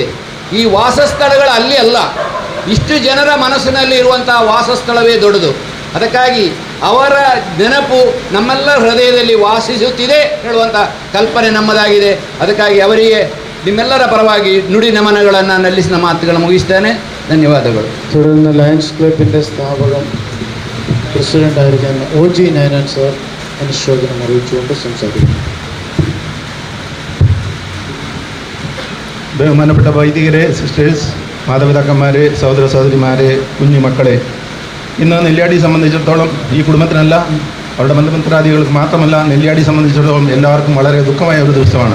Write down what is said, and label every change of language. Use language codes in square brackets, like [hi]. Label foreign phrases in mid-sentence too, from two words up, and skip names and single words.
[kn] ಈ ವಾಸಸ್ಥಳಗಳು ಅಲ್ಲಿ ಅಲ್ಲ, ಇಷ್ಟು ಜನರ ಮನಸ್ಸಿನಲ್ಲಿ ಇರುವಂಥ ವಾಸಸ್ಥಳವೇ ದೊಡ್ಡದು. ಅದಕ್ಕಾಗಿ ಅವರ ನೆನಪು ನಮ್ಮೆಲ್ಲ ಹೃದಯದಲ್ಲಿ ವಾಸಿಸುತ್ತಿದೆ ಹೇಳುವಂಥ ಕಲ್ಪನೆ ನಮ್ಮದಾಗಿದೆ. ಅದಕ್ಕಾಗಿ ಅವರಿಗೆ ನಿಮ್ಮೆಲ್ಲರ ಪರವಾಗಿ ನುಡಿ ನಮನಗಳನ್ನು ನಲ್ಲಿಸಿದ ಮಾತುಗಳನ್ನು മുగిಸ್ತೇನೆ. ധന്യവാദಗಳು. [ml] തുടർന്ന് ലയൺസ് ക്ലബിൻ്റെ സ്ഥാപകൻ പ്രസിഡൻ്റായിരിക്കുന്ന OG നയനൻ സാർ അനുശോചനം അറിയിച്ചുകൊണ്ട് സംസാരിക്കുന്നു. ബഹുമാനപ്പെട്ട വൈദികരെ, സിസ്റ്റേഴ്സ്, മാതാപിതാക്കന്മാരെ, സഹോദര സഹോദരിമാരെ, കുഞ്ഞു മക്കളെ, ഇന്ന് നെല്ലിയാടി സംബന്ധിച്ചിടത്തോളം, ഈ കുടുംബത്തിനല്ല, അവരുടെ ബന്ധുമിത്രാദികൾക്ക് മാത്രമല്ല, നെല്ലിയാടി സംബന്ധിച്ചിടത്തോളം എല്ലാവർക്കും വളരെ ദുഃഖമായ ഒരു ദിവസമാണ്.